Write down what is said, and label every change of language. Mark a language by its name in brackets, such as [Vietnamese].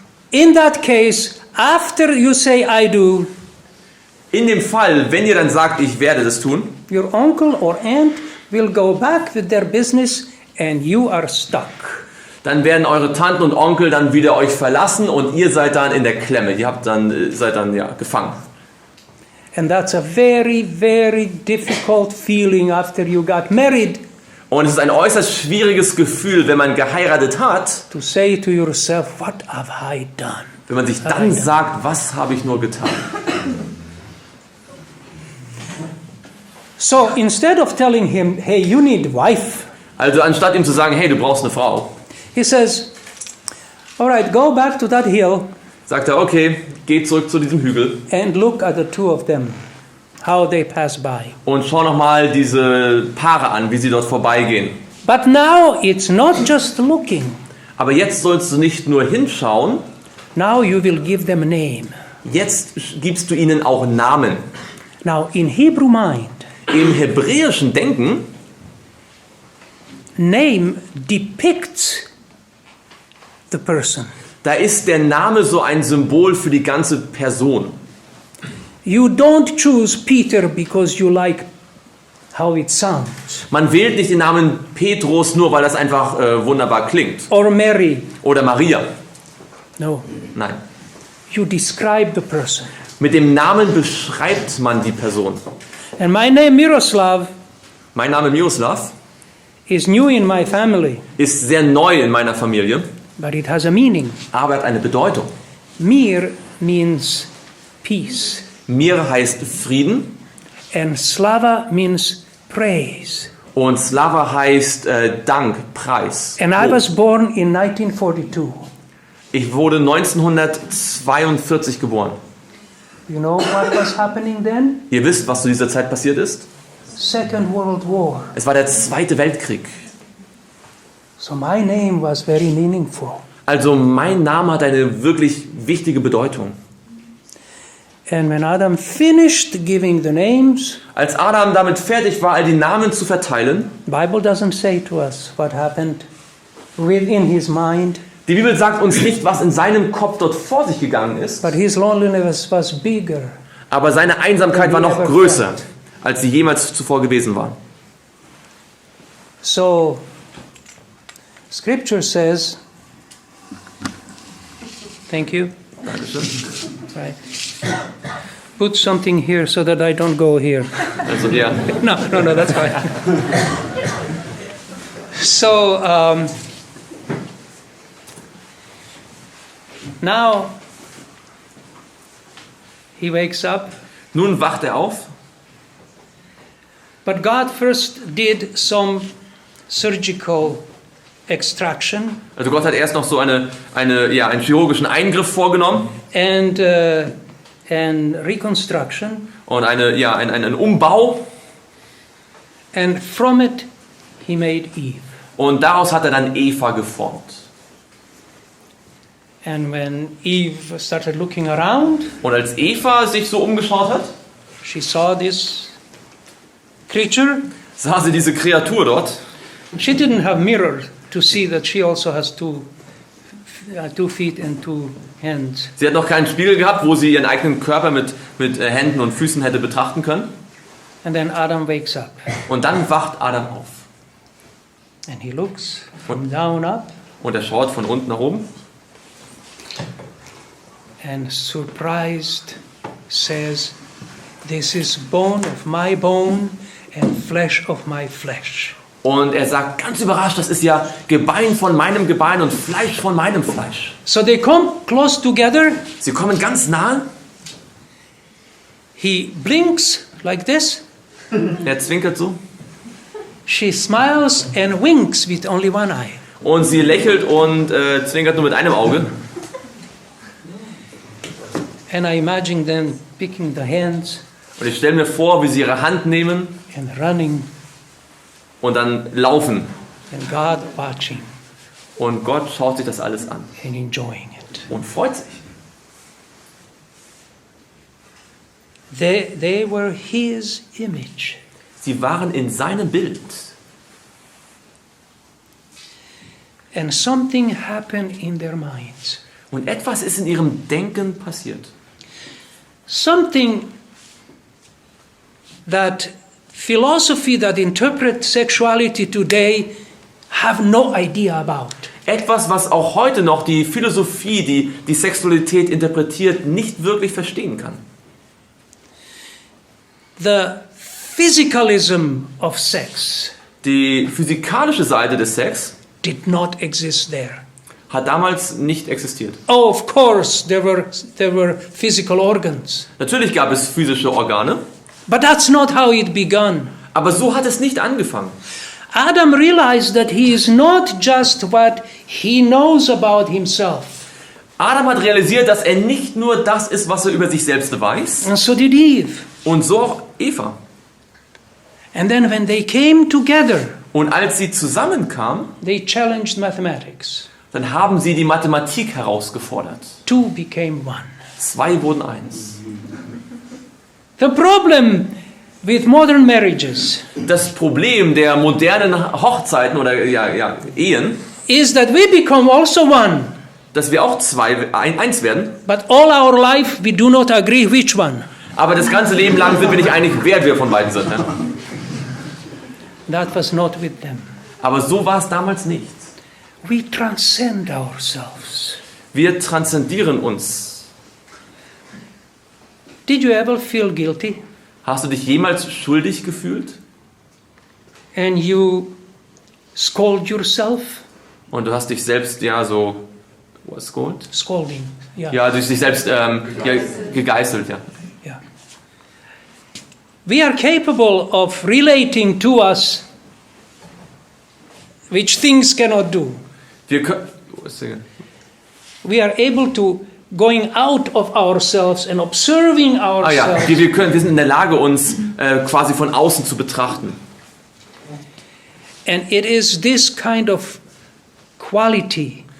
[English] In that case, after you say I do, [German] In dem Fall, wenn ihr dann sagt, ich werde das tun, [English] your uncle or aunt will go back with their business and you are stuck. [German] dann werden eure Tanten und Onkel dann wieder euch verlassen und ihr seid dann in der Klemme. Seid dann gefangen. [English] And that's a very, very difficult feeling after you got married [German] Und es ist ein äußerst schwieriges Gefühl, wenn man geheiratet hat, [English] to say to yourself, what have I done? [German] wenn man sich dann sagt, was habe ich nur getan? [English] So instead of telling him, hey, you need a wife, [German] Also anstatt ihm zu sagen, hey, du brauchst eine Frau, [English] he says, all right, go back to that hill [German] sagt er, okay, geh zurück zu diesem Hügel [English] and look at the two of them, how they pass by. [German] und schau nochmal diese Paare an, wie sie dort vorbeigehen. [English] But now it's not just looking. [German] Aber jetzt sollst du nicht nur hinschauen, [English] Now you will give them a name. [German] jetzt gibst du ihnen auch Namen. [English] Now in Hebrew mind, [German] Im hebräischen Denken, [English] name depicts the person. [German] da ist der Name so ein Symbol für die ganze Person. [English] You don't choose Peter because you like how it sounds. [German] Man wählt nicht den Namen Petrus nur, weil das einfach wunderbar klingt. [English] or Mary. [German] Oder Maria. [English] No. [German] Nein. [English] You describe the person. [German] Mit dem Namen beschreibt man die Person. [English] And my name, Miroslav, [German] Mein Name Miroslav [English] is new in my family, [German] ist sehr neu in meiner Familie, [English] but it has a meaning. [German] aber hat eine Bedeutung. [English] Mir means peace, [German] Mir heißt Frieden [English] and Slava means praise. [German] und Slava heißt Dank, Preis. [English] And I [German] Lob. [English] was born in 1942. [German] Ich wurde 1942 geboren. [English] You know what was happening then? [German] Ihr wisst, was zu dieser Zeit passiert ist? [English] Second World War. [German] Es war der Zweite Weltkrieg. [English] So my name was very meaningful. [German] Also mein Name hat eine wirklich wichtige Bedeutung. [English] And when Adam finished giving the names, [German] Als Adam damit fertig war, all die Namen zu verteilen, [English] the Bible doesn't say to us what happened within his mind, [German] die Bibel sagt uns nicht, was in seinem Kopf dort vor sich gegangen ist, [English] but his loneliness was bigger. [German] aber seine Einsamkeit war noch größer, als sie jemals zuvor gewesen war. [English] So, Scripture says, thank you. [German] Dankeschön. [English] Right. Put something here so that I don't go here. [German] Also ja. [English] No, that's fine. So, now he wakes up, [German] Nun wacht er auf, [English] but God first did some surgical extraction [German] also Gott hat erst noch so einen chirurgischen Eingriff vorgenommen [English] and reconstruction, [German] und einen Umbau [English] and from it he made Eve. [German] und daraus hat er dann Eva geformt. [English] And when Eve started looking around, [German] Und als Eva sich so umgeschaut hat, [English] she saw this creature. [German] sah sie diese Kreatur dort. [English] She didn't have mirror to see that she also has two feet and two hands. [German] Sie hat noch keinen Spiegel gehabt, wo sie ihren eigenen Körper mit Händen und Füßen hätte betrachten können. [English] And then Adam wakes up [German] Und dann wacht Adam auf. [English] and he looks from down up [German] Und er schaut von unten nach oben [English] and surprised says, "This is bone of my bone and flesh of my flesh." [German] und er sagt ganz überrascht, das ist ja Gebein von meinem Gebein und Fleisch von meinem Fleisch. [English] So they come close together. [German] Sie kommen ganz nahe. [English] He blinks like this. [German] Er zwinkert so [English] She smiles and winks with only one eye. [German] und sie lächelt und zwinkert nur mit einem Auge. [English] And I imagine them picking the hands [German] Und ich stelle mir vor, wie sie ihre Hand nehmen [English] and running [German] und dann laufen. [English] and God watching [German] Und Gott schaut sich das alles an [English] and enjoying it. [German] und freut sich. [English] They were his image. [German] Sie waren in seinem Bild. [English] And something happened in their minds. [German] Und etwas ist in ihrem Denken passiert. [English] Something that philosophy that interprets sexuality today have no idea about. [German] Etwas, was auch heute noch die Philosophie, die Sexualität interpretiert, nicht wirklich verstehen kann. [English] The physicalism of sex [German] Die physikalische Seite des Sex [English] did not exist there. [German] hat damals nicht existiert. [English] Oh, of course, there were physical organs. [German] Natürlich gab es physische Organe, [English] But that's not how it began. [German] aber so hat es nicht angefangen. [English] Adam realized that he is not just what he knows about himself. [German] Adam hat realisiert, dass er nicht nur das ist, was er über sich selbst weiß, [English] And so did Eve. [German] und so auch Eva. [English] And then when they came together, [German] Und als sie zusammenkamen, [English] they challenged mathematics. [German] dann haben sie die Mathematik herausgefordert. [English] Two became one. [German] 2 wurden 1. [English] The problem with modern marriages [German] Das Problem der modernen Hochzeiten oder Ehen, [English] is that we become also one. [German] dass wir auch 1 werden, [English] But all our life we do not agree which one. [German] aber das ganze Leben lang sind wir nicht einig, wer wir von beiden sind. Ne? [English] That was not with them. [German] Aber so war es damals nicht. [English] We transcend ourselves. [German] Wir transzendieren uns. [English] Did you ever feel guilty? [German] Hast du dich jemals schuldig gefühlt? [English] And you scold yourself? [German] Und du hast dich selbst, ja, so, was, scold? [English] Scolding, yeah. [German] Ja, durch dich selbst gegeißelt, ja. [English] Yeah. We are capable of relating to us which things cannot do. [German] Wir können, [English] We are able to going out of ourselves and observing ourselves. [German] wir sind in der Lage, uns quasi von außen zu betrachten. [English] And it is this kind of quality